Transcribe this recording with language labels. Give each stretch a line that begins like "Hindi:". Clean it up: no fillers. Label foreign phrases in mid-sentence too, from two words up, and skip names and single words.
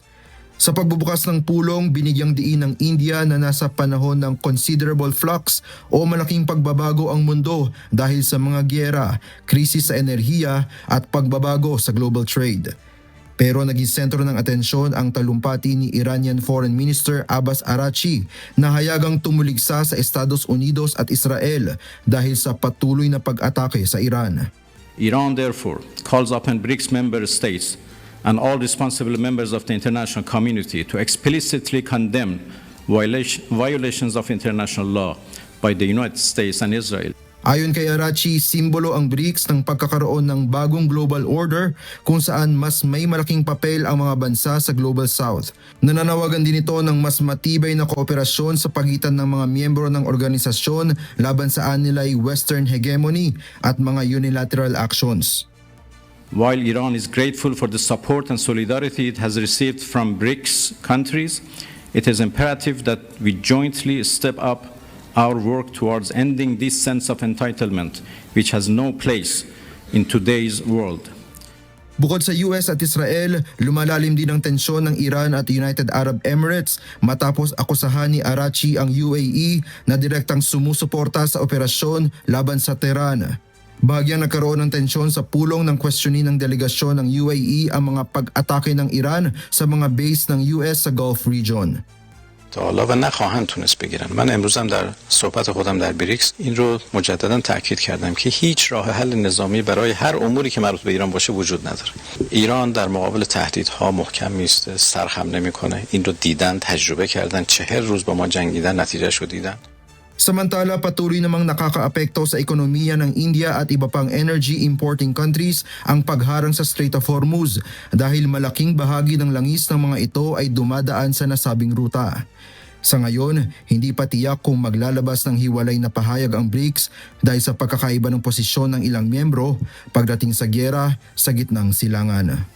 Filipino: Sa pagbubukas ng pulong, binigyang diin ng India na nasa panahon ng
English: considerable flux
Filipino: o malaking pagbabago ang mundo dahil sa mga gyera, krisis sa enerhiya at pagbabago sa global trade. Pero naging sentro ng atensyon ang talumpati ni
English: Iranian Foreign Minister
Filipino: Abbas Araghchi na hayagang tumuligsa sa Estados Unidos at Israel dahil sa patuloy na pag-atake sa Iran.
English: Iran therefore calls upon BRICS member states and all responsible members of the international community to explicitly condemn violations of international law by the United States and Israel.
Filipino: Ayon kay Araghchi, simbolo ang BRICS ng pagkakaroon ng bagong
English: global order
Filipino: kung saan mas may malaking papel ang mga bansa sa Global South. Nananawagan din ito ng mas matibay na kooperasyon sa pagitan ng mga miyembro ng organisasyon laban sa anilay
English: Western hegemony
Filipino: at mga
English: unilateral actions. While Iran is grateful for the support and solidarity it has received from BRICS countries, it is imperative that we jointly step up our work towards ending this sense of entitlement, which has no place in today's world.
Filipino: Bukod sa US at Israel, lumalalim din ang tensyon ng Iran at United Arab Emirates matapos akusahan ni Araghchi ang UAE na direktang sumusuporta sa operasyon laban sa Tehran. Bahagyang nagkaroon ng tensyon sa pulong ng questionin ng delegasyon ng UAE ang mga pag-atake ng Iran sa mga base ng US sa Gulf region.
Persian: تا حالا و نخواهند تونست بگیرن. من امروز هم در صحبت خودم در بریکس این رو مجددا تاکید کردم که هیچ راه حل نظامی برای هر اموری که مربوط به ایران باشه وجود نداره. ایران در مقابل تهدیدها محکم میسته، سرخم نمیکنه. این رو دیدن، تجربه کردن، 40 روز با ما جنگیدن، نتیجهشو دیدن.
Filipino: Samantala, patuloy namang nakakaapekto sa ekonomiya ng India at iba pang
English: energy importing countries
Filipino: ang pagharang sa Strait of Hormuz dahil malaking bahagi ng langis ng mga ito ay dumadaan sa nasabing ruta. Sa ngayon, hindi pa tiyak kung maglalabas ng hiwalay na pahayag ang BRICS dahil sa pagkakaiba ng posisyon ng ilang miyembro pagdating sa gyera sa gitnang silangan.